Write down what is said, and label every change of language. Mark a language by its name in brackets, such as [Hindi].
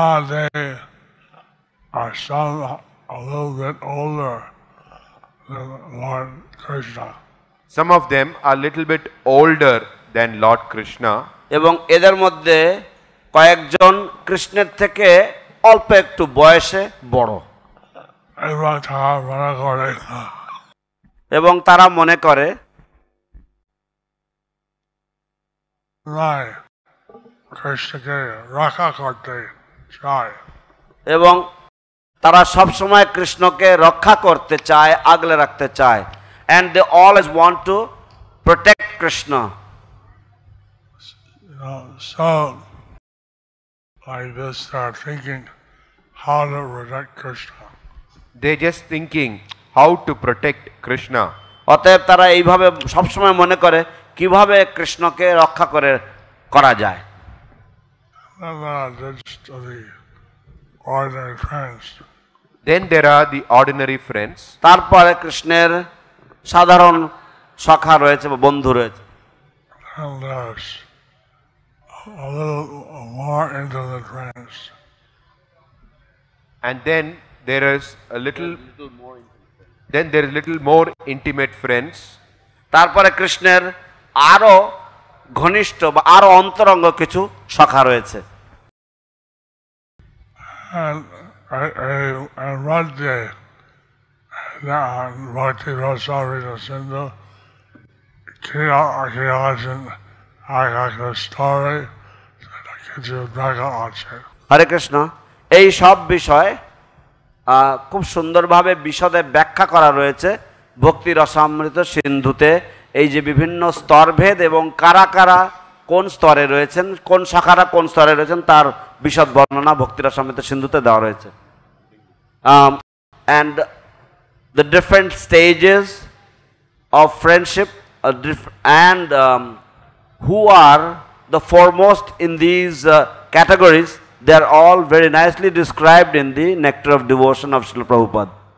[English] they are some a little bit older than Lord Krishna. some of them are little bit older than Lord Krishna, [Bangla] এবং এদের মধ্যে কয়েকজন কৃষ্ণের থেকে অল্প একটু বয়সে বড়, এবং তারা মনে করে এবং তারা মনে করে নাই কৃষ্ণকে রক্ষা করতে চায়। এবং তারা সবসময় কৃষ্ণকে রক্ষা করতে চায়, আগলে রাখতে চায়, [English] and they always want to protect Krishna. So like this they're thinking how to protect Krishna. they just thinking how to protect Krishna. [Bangla] অতএব তারা এইভাবে সবসময় মনে করে কিভাবে কৃষ্ণকে রক্ষা করা যায়। [English] And just the ordinary friends. Then there are the ordinary friends. [Bangla] তারপরে কৃষ্ণের সাধারণ সখা রয়েছে বা বন্ধু রয়েছে। [English] And there's a little more intimate friends. And then there is a little more intimate friends. [Bangla] তারপরে কৃষ্ণের আরো ঘনিষ্ঠ বা আরো অন্তরঙ্গ কিছু সখা রয়েছে। [English] And one day, Bhakti Rasamrita Sindhu, Kiyajan, I got a story that I get you back on. [Bangla] হরে কৃষ্ণ, এই সব বিষয় খুব সুন্দরভাবে বিশদে ব্যাখ্যা করা রয়েছে ভক্তি রসামৃত সিন্ধুতে। এই যে বিভিন্ন স্তরভেদ এবং কারা কারা কোন স্তরে রয়েছেন, কোন শাখারা কোন স্তরে রয়েছেন তার বিশদ বর্ণনা ভক্তি রসামৃত সিন্ধুতে দেওয়া রয়েছে। [English] And the different stages of friendship and who are the foremost in these categories, they are all very nicely described in the Nectar of Devotion of Srila Prabhupada.